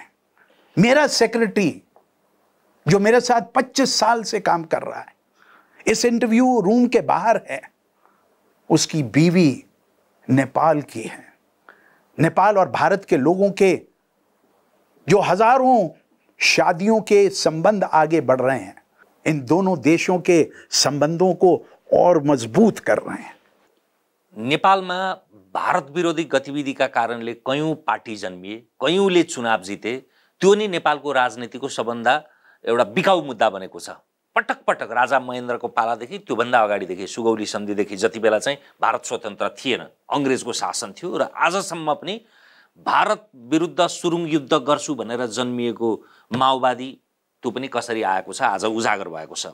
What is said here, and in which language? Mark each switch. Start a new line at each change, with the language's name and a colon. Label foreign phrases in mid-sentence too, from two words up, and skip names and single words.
Hindi: मेरा सेक्रेटरी जो मेरे साथ 25 साल से काम कर रहा है, इस इंटरव्यू रूम के बाहर है, उसकी बीवी नेपाल की है। नेपाल और भारत के लोगों के जो हजारों शादियों के संबंध आगे बढ़ रहे हैं, इन दोनों देशों के संबंधों को और मजबूत कर रहे हैं।
Nepali: नेपालमा भारत विरोधी गतिविधिका कारणले कयौं पार्टी जन्मिए, कयौंले चुनाव जिते। त्यो नि नेपालको राजनीतिको सबभन्दा एउटा बिकाउ मुद्दा बनेको छ। पटक पटक राजा महेन्द्रको पालादेखि, त्योभन्दा अगाडिदेखि, सुगौली सन्धिदेखि, जति बेला चाहिँ भारत स्वतन्त्र थिएन, अङ्ग्रेजको शासन थियो र आजसम्म पनि भारत विरुद्ध सुरुङ युद्ध गर्छु भनेर जन्मिएको माओवादी त्यो पनि कसरी आएको छ, आज उजागर भएको छ।